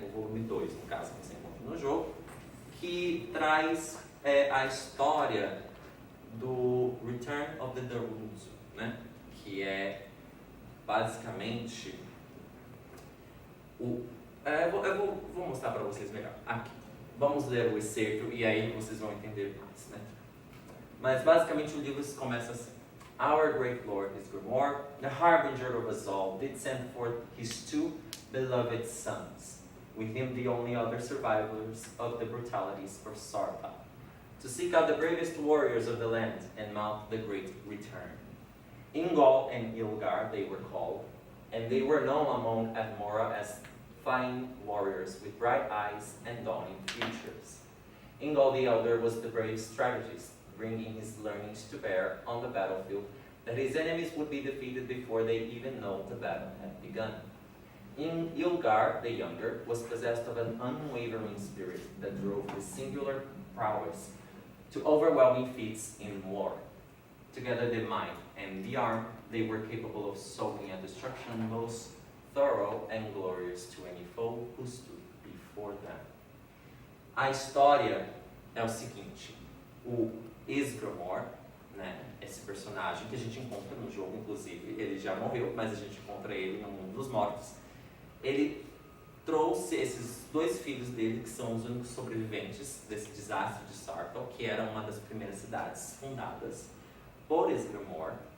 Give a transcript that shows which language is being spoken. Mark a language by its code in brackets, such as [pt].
[pt] O volume 2, no caso, que você encontra no jogo, que traz a história do Return of the Darunzo, né? Que é basicamente eu vou mostrar para vocês melhor. Aqui. Vamos ler o excerto e aí vocês vão entender mais, né? Mas basicamente o livro começa assim. [en] Our great Lord Ysgramor, the harbinger of us all, did send forth his two beloved sons, with him the only other survivors of the brutalities of Sartha, to seek out the bravest warriors of the land and mount the great return. Ingol and Ilgar they were called, and they were known among Admora as fine warriors with bright eyes and dawning futures. Ingol the elder was the brave strategist, bringing his learnings to bear on the battlefield, that his enemies would be defeated before they even know the battle had begun. Ilgar the younger was possessed of an unwavering spirit that drove his singular prowess to overwhelming feats in war. Together the mind and the arm, they were capable of sowing a destruction most thorough and glorious to any foe who stood before them. [pt] A história é o seguinte: o Ysgramor, né, esse personagem que a gente encontra no jogo, inclusive, ele já morreu, mas a gente encontra ele no mundo dos mortos. Ele trouxe esses dois filhos dele, que são os únicos sobreviventes desse desastre de Sartal, que era uma das primeiras cidades fundadas por Ysgramor.